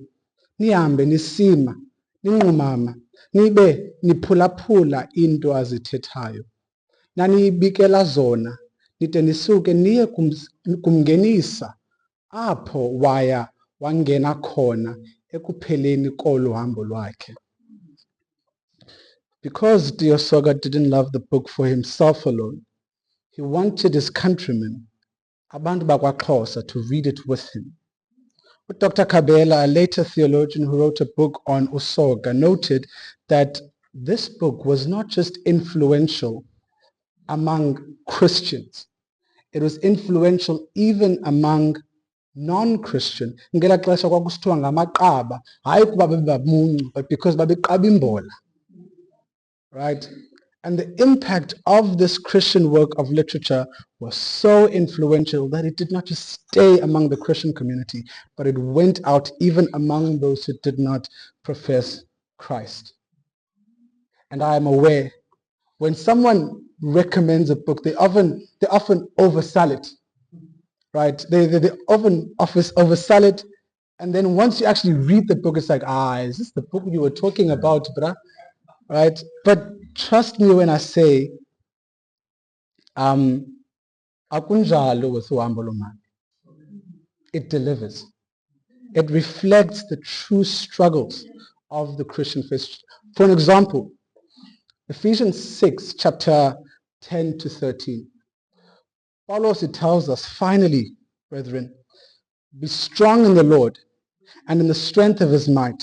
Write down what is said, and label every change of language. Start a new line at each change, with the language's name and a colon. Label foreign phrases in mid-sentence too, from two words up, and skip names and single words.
Xhosa: Nihambe nisima, ninqumama, nibe niphulaphula into azithethayo. Naniyibikela zona, nide nisuke niye kumngenisa apho wangena khona ekupheleni kolu hambo lwakhe.
English: Because Tiyosoga didn't love the book for himself alone, he wanted his countrymen,
Xhosa: abantu bakwaXhosa,
English: to read it with him. But Dr. Kabela, a later theologian who wrote a book on uSoga, noted that this book was not just influential among Christians, it was influential even among non-Christian.
Xhosa: Ngela xesha kwakusithiwa ngamaqaba, hayi kuba bebamuncu,
English: but because
Xhosa: babeqaba imbola.
English: Right? And the impact of this Christian work of literature was so influential that it did not just stay among the Christian community, but it went out even among those who did not profess Christ. And I am aware when someone recommends a book, they often oversell it. Right? They often oversell it, and then once you actually read the book, it's like, is this the book you were talking about, bruh? Right? But trust me when I say, akunjalo with uhambo lomali. It delivers. It reflects the true struggles of the Christian faith. For an example, Ephesians 6, chapter 10 to 13. Paulos, it tells us, finally, brethren, be strong in the Lord and in the strength of his might.